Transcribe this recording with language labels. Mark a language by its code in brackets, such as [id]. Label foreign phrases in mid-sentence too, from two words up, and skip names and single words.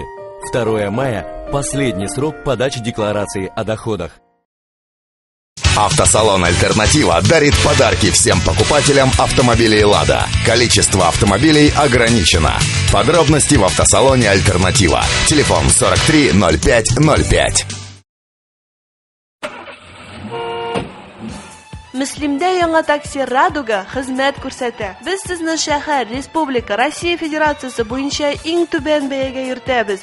[ru] 2 мая – последний срок подачи декларации о доходах. Автосалон «Альтернатива» дарит подарки всем покупателям автомобилей «Лада». Количество автомобилей ограничено. Подробности в автосалоне «Альтернатива». Телефон 43 05 05. [tt] Мөслимдә яңа такси «Радуга» хезмәт күрсәтә. Без сезне шәһәр, республика, Россия Федерациясе буенча иң түбән бәягә йөртәбез.